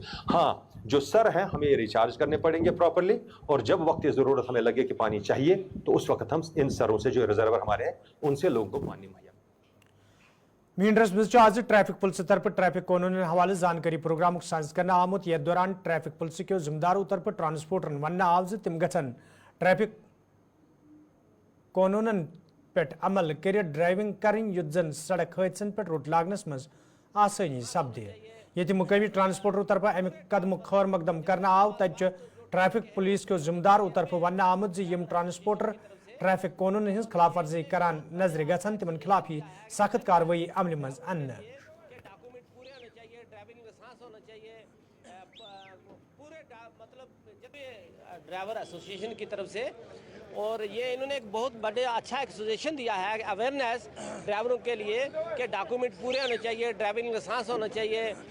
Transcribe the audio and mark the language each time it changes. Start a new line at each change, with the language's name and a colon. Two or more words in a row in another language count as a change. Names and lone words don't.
Hindi: हाँ, जो सर हैं हमें रिचार्ज करने पड़ेंगे प्रॉपरली, और जब वक्त ज़रूरत हमें लगे कि पानी चाहिए तो उस वक्त हम इन सरों से जो रिजर्वर हमारे हैं उनसे लोगों को पानी मुहैया।
Kashmiri: मीनरस मज आज ट्रैफिक पुलिस तरफ ट्रैफिक कानून हवाले जानकारी प्रोग्राम साज कर आमुत ये दौरान ट्रैफिक पुलिस के जिम्मेदारों तरफ ट्रांसपोर्टरन वन आव तम गन ट्रैफिक कानून पे अमल कर ड्राइविंग करें युत जन सड़क हादसन पे रुट लागनस मज आसानी सपदे। ये मुकामी ट्रांसपोर्टरों तरफ अमि कदम खैर मकदम करना आव तब ट्रैफिक पुलिस के जिम्मेदारों तरफ वन आमुत ट्रांसपोर्टर ट्रैफिक कानून हज खिलाफ वर्जी करान नजर गन तिमन खिलाफ ही सख्त कार्रवाई अमल मज अन्न।
Hindi: ड्राइवर एसोसिएशन की तरफ से, और ये इन्होंने एक बहुत बड़े अच्छा एक सजेशन दिया है अवेयरनेस ड्राइवरों के लिए कि डॉक्यूमेंट पूरे होने चाहिए,
English: driving license
Hindi: होना चाहिए,